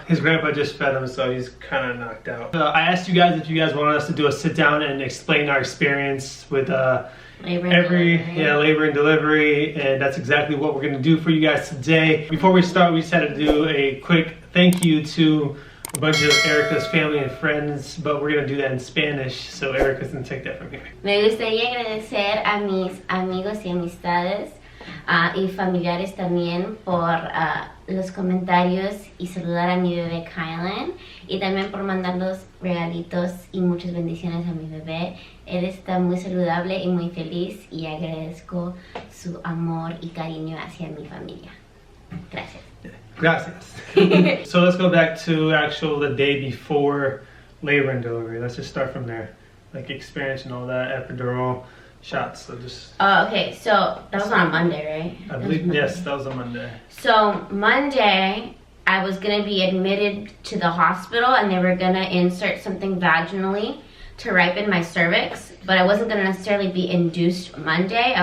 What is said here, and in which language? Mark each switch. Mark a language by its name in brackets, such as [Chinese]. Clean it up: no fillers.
[English] His grandpa just fed him, so he's kind of knocked out. I asked you guys if you guys wanted us to do a sit down and explain our experience with labor and delivery, and that's exactly what we're going to do for you guys today. Before we start, we just had to do a quick thank you to a bunch of Erica's family and friends, but we're going to do that in Spanish, so Erica's going to take that from here. [Spanish] Me gustaría agradecer a mis amigos y amistades y familiares también por los comentarios y saludar a mi bebé Kylan y también por mandar los regalitos y muchas bendiciones a mi bebé. Él está muy saludable y muy feliz y agradezco su amor y cariño hacia mi familia. Gracias. Gracias. [English] So let's go back to the day before labor and delivery. Let's just start from there. Like experience and all that, epidural shots. So just. Okay, so that was on a Monday, right? I believe, yes, that was a Monday. So Monday, I was gonna be admitted to the hospital and they were gonna insert something vaginally to ripen my cervix, but I wasn't gonna necessarily be induced Monday.